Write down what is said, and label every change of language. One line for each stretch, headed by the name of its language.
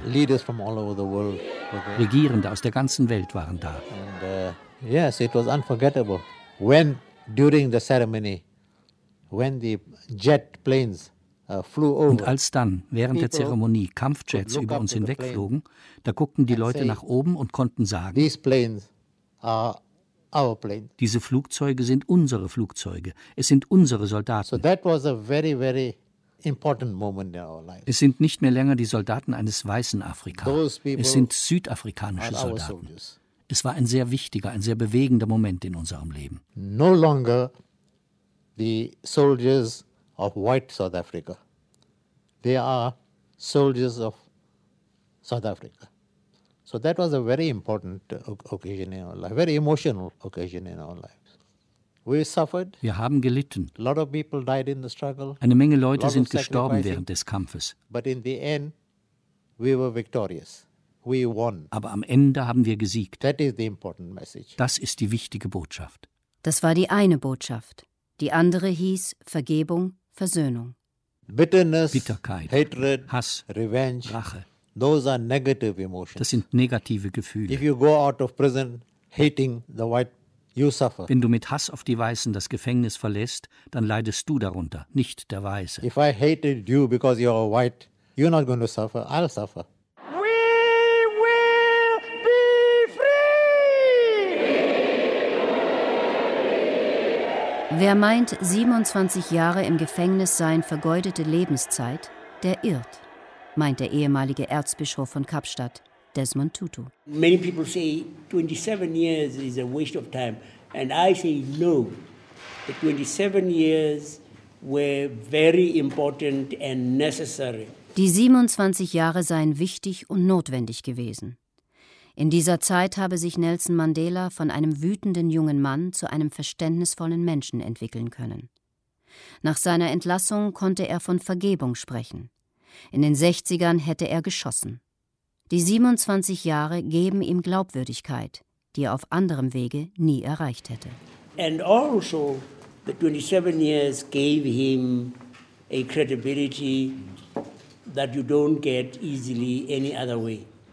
English: Leaders from all over the world were there.
German: Regierende aus der ganzen Welt waren da.
English: And, yes, it was unforgettable. When during the ceremony, when the jet planes flew over.
German: Und als dann während der Zeremonie Kampfjets über uns hinwegflogen, da guckten die Leute nach oben und konnten sagen:
English: These planes are our plane.
German: Diese Flugzeuge sind unsere Flugzeuge. Es sind unsere Soldaten.
English: So that was a very, very important moment in our life.
German: Es sind nicht mehr länger die Soldaten eines weißen Afrikaners. Es sind südafrikanische Soldaten. Es war ein sehr wichtiger, ein sehr bewegender Moment in unserem Leben.
English: No longer the soldiers of white South Africa. They are soldiers of South Africa. So that was a very important occasion in our life, very emotional occasion in our lives. We suffered.
German: Wir haben gelitten.
English: A lot of people died in the struggle.
German: Eine Menge Leute sind gestorben während des Kampfes.
English: But in the end, we were victorious. We won.
German: Aber am Ende haben wir gesiegt.
English: That is the important message.
German: Das ist die wichtige Botschaft. Das war die eine Botschaft. Die andere hieß Vergebung, Versöhnung.
English: Bitterness,
German: Bitterkeit,
English: hatred,
German: Hass,
English: revenge,
German: Rache.
English: Those are negative emotions.
German: Das sind negative Gefühle.
English: If you go out of prison hating the white, you suffer.
German: Wenn du mit Hass auf die Weißen das Gefängnis verlässt, dann leidest du darunter, nicht der Weiße.
English: If I hated you because you're white, you're not going to suffer. I'll suffer. We will be free.
German: Wer meint, 27 Jahre im Gefängnis seien vergeudete Lebenszeit, der irrt. Meint der ehemalige Erzbischof von Kapstadt, Desmond Tutu.
English: Many people say 27 years is a waste of time, and I say no. The 27 years were very important and necessary.
German: Die 27 Jahre seien wichtig und notwendig gewesen. In dieser Zeit habe sich Nelson Mandela von einem wütenden jungen Mann zu einem verständnisvollen Menschen entwickeln können. Nach seiner Entlassung konnte er von Vergebung sprechen. In den 60ern hätte er geschossen. Die 27 Jahre geben ihm Glaubwürdigkeit, die er auf anderem Wege nie erreicht hätte.
English: And also the 27 years gave him a credibility that you don't get easily any other way.